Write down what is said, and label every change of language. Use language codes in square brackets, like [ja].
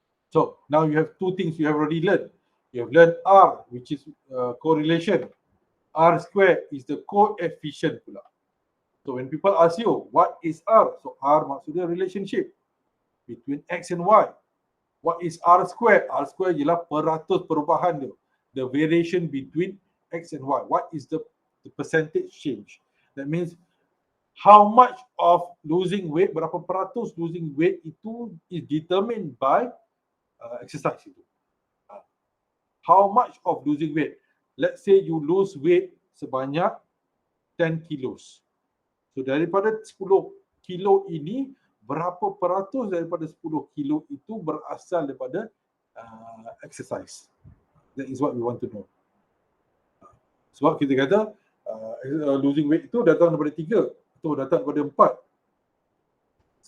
[en] So now you have two things you have already learned. You have learned R, which is correlation. R square is the coefficient pula. So when people ask you, what is R? So R [ms] maksudnya [en] relationship between X and Y. What is R square? [ms] R square ialah peratus perubahan dia. [en] The variation between X and Y. What is the percentage change? That means how much of losing weight, [ms] berapa peratus losing weight itu [en] is determined by exercise itu. How much of losing weight? Let's say you lose weight [ms] sebanyak 10 kilos. So daripada 10 kilo ini, berapa peratus daripada 10 kilo itu berasal daripada exercise? [en] That is what we want to know. [ms] Sebab kita kata losing weight itu datang daripada 3 atau datang daripada 4.